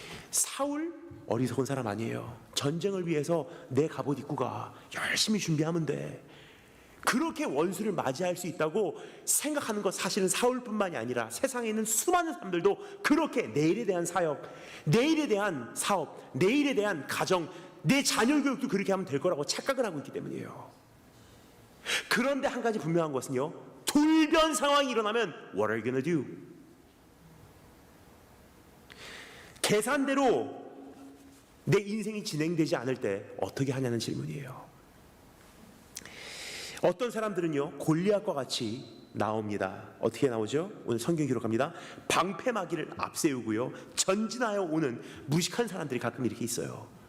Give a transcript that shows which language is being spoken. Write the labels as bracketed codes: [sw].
[ko] 사울 어리석은 사람 아니에요. 전쟁을 위해서 내 갑옷 입고 가, 열심히 준비하면 돼, 그렇게 원수를 맞이할 수 있다고 생각하는 것, 사실은 사울뿐만이 아니라 세상에 있는 수많은 사람들도 그렇게 내일에 대한 사역, 내일에 대한 사업, 내일에 대한 가정, 내 자녀 교육도 그렇게 하면 될 거라고 착각을 하고 있기 때문이에요. 그런데 한 가지 분명한 것은요, 불변 상황이 일어나면 [en] what are you gonna do? [ko] 계산대로 내 인생이 진행되지 않을 때 어떻게 하냐는 질문이에요. 어떤 사람들은요, 골리앗과 같이 나옵니다. 어떻게 나오죠? 오늘 성경 기록합니다. 방패막이를 앞세우고요, 전진하여 오는 무식한 사람들이 가끔 이렇게 있어요.